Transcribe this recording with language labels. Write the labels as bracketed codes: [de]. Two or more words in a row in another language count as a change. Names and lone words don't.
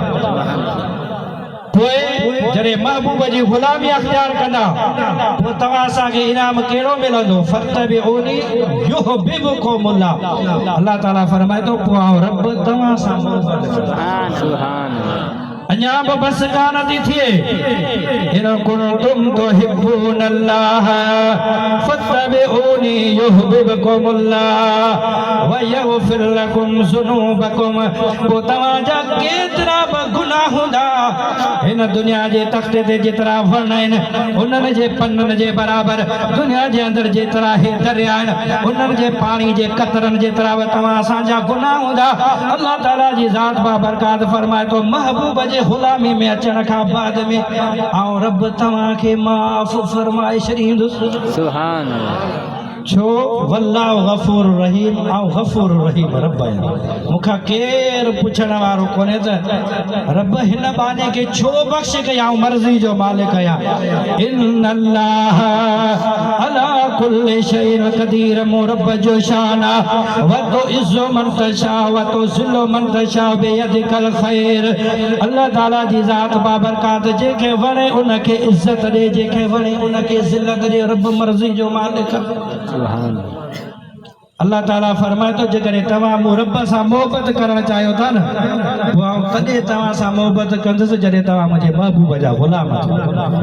[sd] पोइ जॾहिं महबूब जी गुलामी अख्तियार कंदा पोइ तव्हां असांखे इनाम कहिड़ो मिलंदो? [ar] فاتبعوني يحببكم الله. [sd] अल्लाह ताला फरमाए थो पोइ आउं रब तव्हां सां मोहबत कंदुसि। अञा बि बस कान थी थिए। [ar] إن كنتم تحبون الله فاتبعوني يحببكم الله ويغفر لكم ذنوبكم. [sd] पोइ तव्हांजा केतिरा बि गुनाह हूंदा हिन दुनिया जे तख़्ते ते जेतिरा वण आहिनि उन्हनि जे पन्ननि जे बराबरि, दुनिया जे अंदरि जेतिरा हे दरिया आहिनि उन्हनि जे पाणी जे कतरनि जेतिरा बि तव्हां असांजा गुनाह हूंदा। अल्लाह ताला जी ज़ात बाबरकात फरमाए थो महबूब जे गुलामी में अचण खां बाद में आउं रब तव्हांखे माफ़ फरमाए छॾींदुसि। [ar] سبحان الله. छो? والله غفور رحيم. [sd] ऐं गफूर रहीम रब आहियां। मूंखां केरु पुछण वारो कोन्हे त रब हिन बाने खे छो बख़्श कयां? मर्ज़ी जो मालिक आहियां। [ar] إن الله على كل شيء قدير. [sd] मूं रब जो शान आहे। [ar] وتعز من تشاء وتذل من تشاء بيدك الخير. [sd] अल्लाह ताला जी ज़ात बाबरकात जेके वणे उनखे इज़्ज़त ॾे, जेके वणे उनखे ज़िल्लत ॾे। रब मर्ज़ी जो मालिक। अल्लाह ताला फरमाए थो जेकॾहिं तव्हां मूं रब सां मोहबत करणु चाहियो था न पोइ आउं तॾहिं तव्हां सां मोहबत कंदुसि जॾहिं तव्हां मुंहिंजे महबूब जा गुलाम थियो।